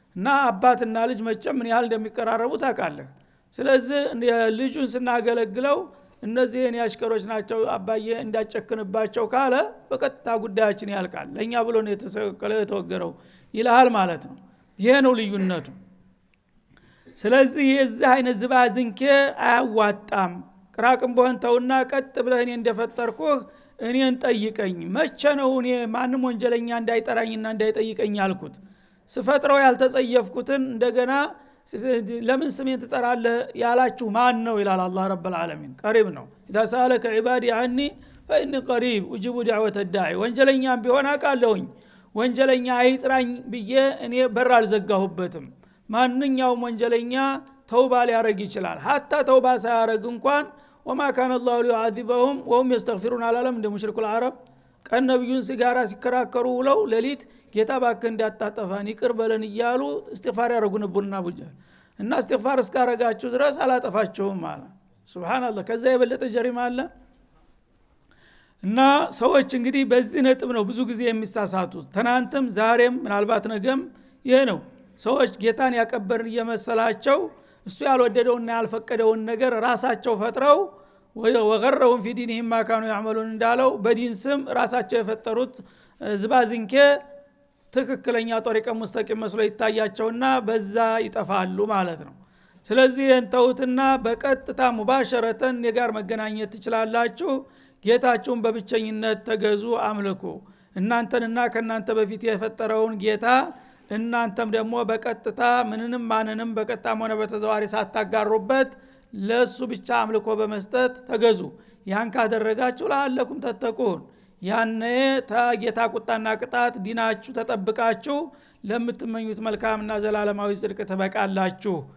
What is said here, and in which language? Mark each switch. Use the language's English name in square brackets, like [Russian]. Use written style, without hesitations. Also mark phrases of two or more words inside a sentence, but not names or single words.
[Amharic] እና አባትና ልጅ መቼም ምን ያህል እንደሚቀራረቡ ታውቃለህ። ስለዚህ ልጁን ስናገለግለው እነዚህ የኔ አሽከሮች ናቸው አባዬ እንዳጨክንባቸው ካለ በቀጥታ ጉዳያችን ያልቃል። ለኛ ብሎ ነው የተሰቀለው የተወገረው ይልሃል ማለት ነው። ይሄ ነው ልዩነቱ። ስለዚህ የዚህ አይነት ዝባዝንኬ አያዋጣም። ቅራቅም በሆን ተውና ቀጥ ብለህ እኔ እንደፈጠርኩህ እኔን ጠይቀኝ። መቼ ነው እኔ ማንም ወንጀለኛ እንዳይጠራኝና እንዳይጠይቀኝ ያልኩት? ስፈጥረው ያልተጸየፍኩትን እንደገና ለምን ስሜን ትጠራለህ ያላችሁ ማን ነው ይላል አላህ [Arabic] رب العالمين። [Amharic] ቀሪብ ነው። [Arabic] اذا سالك عبادي عني فاني قريب اجيب دعوه الداعي። [Amharic] ወንጀለኛም ቢሆን አውቃለሁኝ ወንጀለኛ አይጥራኝ ብዬ እኔ በር አልዘጋሁበትም። ማንኛውም ወንጀለኛ ተውባ ሊያረግ ይችላል። hatta ተውባ ሳያረግ እንኳን [Arabic] وما كان الله ليعذبهم وهم يستغفرون [Amharic] አላለም እንደ [Arabic] مشركو العرب [Amharic] ቀን ነብዩን ሲጋራ ሲከራከሩ ውለው ሌሊት ጌታ ባክ እንዳታጠፋን ይቅር በለን እያሉ እስትግፋር ያረጉ ነበርና ቡጃል እና እስትግፋር እስካረጋችሁ ድረስ አላጠፋችሁም ማለት ሱብሃንአላህ። ከዛ የበለጠ ጀሪማ አለ? እና ሰዎች እንግዲህ በዚህ ነጥብ ነው ብዙ ጊዜ የሚሳሳቱት። ትናንትም ዛሬም ምናልባት ነገም ይሄ ነው። ሰዎች ጌታን ያከበርን እየመሰላቸው እሱ ያልወደደውና ያልፈቀደውን ነገር ራሳቸው ፈጥረው ወገረውን [Arabic] في دينهم ما كانوا يعملون [Amharic] እንዳለው በዲን ስም ራሳቸው የፈጠሩት ዝባዝንኬ ትክክለኛ [Arabic] طريق مستقيم [Amharic] መስሎ ይታያቸውና በዛ ይጠፋሉ ማለት ነው። ስለዚህ እንተውትና በቀጥታ ሙባሸረተን የጋር መገናኘት ትችላላችሁ። ጌታችሁን በብቸኝነት ተገዙ፣ አምልኩ። እናንተንና ከናንተ በፊት የፈጠረውን ጌታ እናንተም ደግሞ በቀጥታ ምንንም ማንንም በቀጥታም ሆነ በተዘዋሪ ሳታጋሩበት ለሱ ብቻ አምልኮ በመስጠት ተገዙ። ያን ካደረጋችሁ [Arabic] لعلكم تتقون [Amharic] ያኔ ታጌታ ቁጣና ቅጣት ዲናችሁ ተጠብቃችሁ ለምትመኙት መልካምና ዘላለማዊ ጽድቅ ተበቃላችሁ